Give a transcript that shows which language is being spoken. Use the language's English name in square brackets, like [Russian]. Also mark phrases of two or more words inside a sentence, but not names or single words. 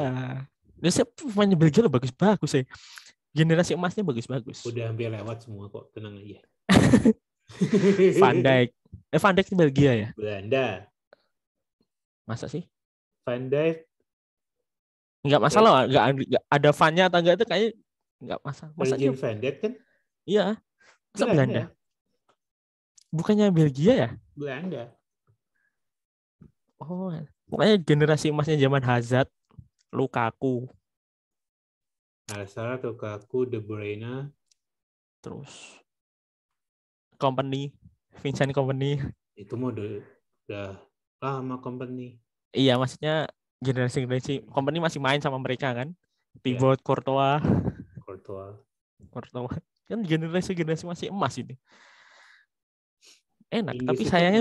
[Indonesian] Biasanya pemain Belgia lo bagus-bagus ya. Generasi emasnya bagus-bagus. Udah hampir lewat semua kok, tenang aja. Van Dijk. Van Dijk itu Belgia ya? Belanda. Masa sih? Van Dijk. Enggak masalah, enggak ada Van-nya atau enggak itu kayaknya enggak masalah. Virgil van Dijk kan? Iya. Masa Belanda? Bukannya Belgia ya? Belanda. Oh, pokoknya generasi emasnya zaman Hazard, Lukaku. Hazard, Lukaku, De Bruyne. Terus Kompany, Vincent Kompany. Itu mah udah lama company. Iya, maksudnya generasi company masih main sama mereka kan. Ya, Pivot, Courtois Courtois. kan generasi masih emas ini. Enak, tapi Inggris itu sayangnya